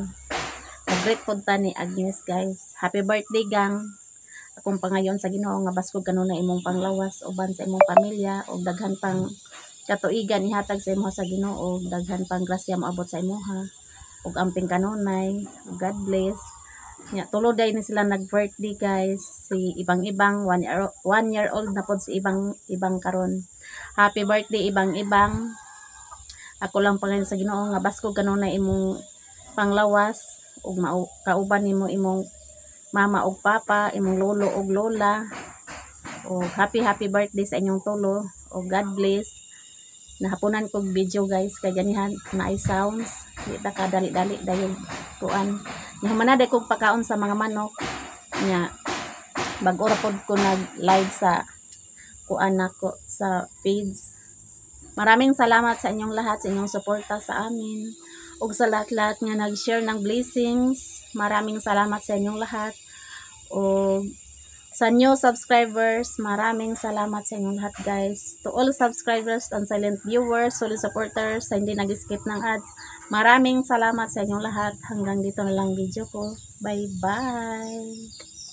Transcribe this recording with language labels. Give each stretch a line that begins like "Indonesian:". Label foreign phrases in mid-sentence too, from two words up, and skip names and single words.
Cebuano: Nag-greet pod ta ni Agnes guys.
English: Happy birthday gang.
Cebuano: Akong pangayon sa Ginoo nga baskog kanunay imong panglawas uban sa imong pamilya og daghan pang katuigan ihatag sa imo sa Ginoo og daghan pang grasya moabot sa imuha og amping kanunay.
English: God bless.
Cebuano: Nya tulo day ni sila nag-birthday guys. Si ibang-ibang 1
English: year old
Cebuano: na pod si ibang karon.
English: Happy birthday ibang-ibang.
Cebuano: Ako lang pangayon sa Ginoo nga baskog kanunay imong panglawas ug kauban nimo imong mama ug papa, imong lolo ug lola. O
English: happy birthday
Cebuano: sa inyong tulo.
English: O God bless.
Cebuano: Nahapunan kog video guys kay ganihan na sounds. Di ta ka dali-dali dayon kuan. Nahamana day kog pakaon sa mga manok. Nya bag-o ra pod ko nag-live sa kuan nako sa feeds.
Filipino: Maraming salamat sa inyong lahat sa inyong suporta sa amin. Ug sa lahat-lahat nga nag-share ng blessings. Maraming salamat sa inyong lahat. O sa
English: new subscribers,
Filipino: maraming salamat sa inyong lahat guys.
English: To all subscribers and silent viewers, solid supporters,
Filipino: sa hindi nag-skip ng ads, maraming salamat sa inyong lahat. Hanggang dito na lang video ko.
English: Bye-bye!